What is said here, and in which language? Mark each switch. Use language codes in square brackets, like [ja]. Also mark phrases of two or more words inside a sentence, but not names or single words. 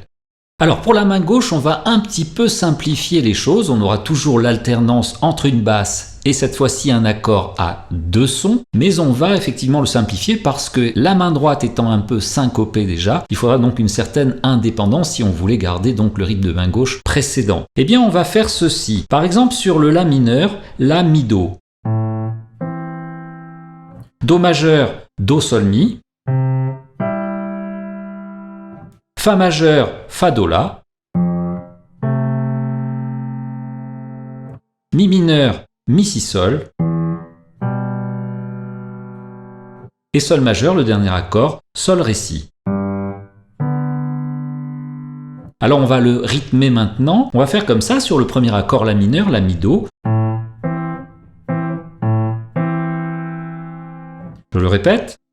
[fr] Alors pour la main gauche, on va un petit peu simplifier les choses, on aura toujours l'alternance entre une basse et cette fois-ci un accord à 2 sons, mais on va effectivement le simplifier parce que la main droite étant un peu syncopée déjà, il faudra donc une certaine indépendance si on voulait garder donc le rythme de main gauche précédent. Eh bien on va faire ceci, par exemple sur le La mineur, La mi do. Do majeur, Do sol mi, Fa majeur, Fa do la, Mi mineur, Mi si sol, et Sol majeur, le dernier accord, Sol ré si. Alors on va le rythmer maintenant. On va faire comme ça sur le premier accord La mineur, La mi do. Je le répète.